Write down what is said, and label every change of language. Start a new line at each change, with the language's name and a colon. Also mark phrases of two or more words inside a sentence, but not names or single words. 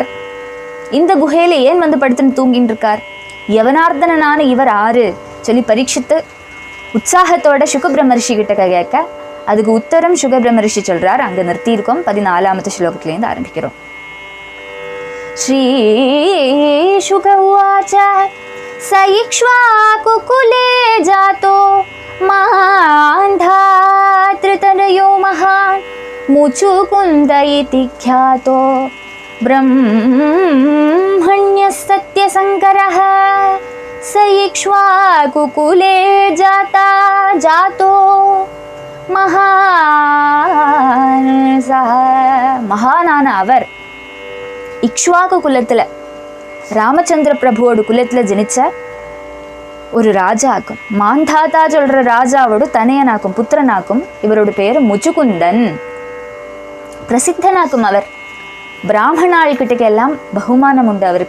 Tamil: இந்த குகையில ஏன் வந்து படுத்துன்னு தூங்கிட்டு இருக்கார்? யவனார்தனனான இவர் ஆறு சொல்லி பரீட்சித்து உற்சாகத்தோட சுகபிரமரிஷி கிட்ட கேட்க அதுக்கு உத்தரம் சுகபிரமரிஷி சொல்றார். அங்க நிறுத்தி இருக்கோம். 14வது ஸ்லோகத்திலேருந்து ஆரம்பிக்கிறோம்.
Sanskrit: श्री शुक उवाच स इक्ष्वाकुकुले जातो मान्धातृतनयो महान् मुचुकुन्द इति ख्यातो ब्रह्मण्यः सत्यशङ्करः स इक्ष्वाकुकुले जातो महान् सः महानाன
Tamil: அவர் இக்ஷ்வாகு குலத்துல ராமச்சந்திர பிரபுவோட குலத்துல ஜனிச்ச ஒரு ராஜாக்கும் மாந்தாத்தா சொல்ற ராஜாவோட தனையனாக்கும் புத்திரனாக்கும். இவரோட பேரு முச்சுகுந்தன். பிரசித்தனாக்கும் அவர். பிராமணாள் கிட்டக்கெல்லாம் பகுமானம் உண்டு அவருக்கு.